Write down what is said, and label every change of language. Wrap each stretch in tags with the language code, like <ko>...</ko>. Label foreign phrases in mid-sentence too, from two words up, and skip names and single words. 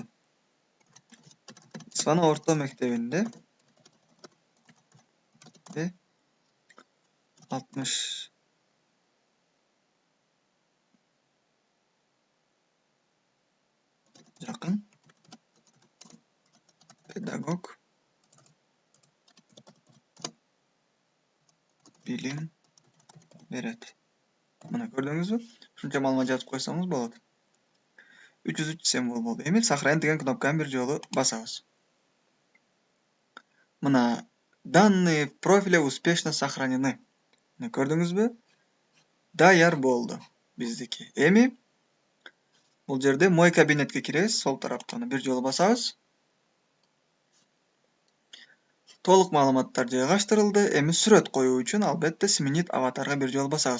<ky>Исфана орто мектебинде 60 жакын педагог билим берет. Мына көрдүңүзбү? Ушунча маалымат жазып койсоңуз болот. 303 символ болду. Эми сохранить деген кнопканы бир жолу басабыз.</ky> <ru>Мына данные профиля успешно сохранены.</ru> <ky>Мына көрдүңүзбү? Даяр болду биздики. Эми бул жерде</ky> <ru>мой кабинетке</ru> <ky>киребиз, сол тараптан бир жолу басабыз. Толук маалыматтар жайгаштырылды. Эми сүрөт коюу үчүн албетте</ky> <ru>сменить аватарга</ru> <ky>бир жолу басабыз.</ky>